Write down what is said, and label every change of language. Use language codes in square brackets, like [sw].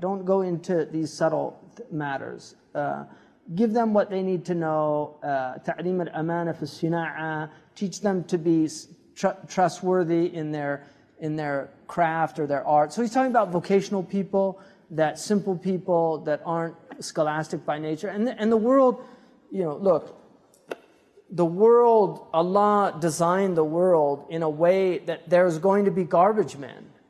[en] Don't go into these subtle matters. Give them what they need to know. [ar] تعليم الأمانة في الصناعة. [en] Teach them to be trustworthy in their craft or their art. So he's talking about vocational people, that simple people that aren't scholastic by nature. And the world, look, the world, Allah designed the world in a way that there's going to be garbage men.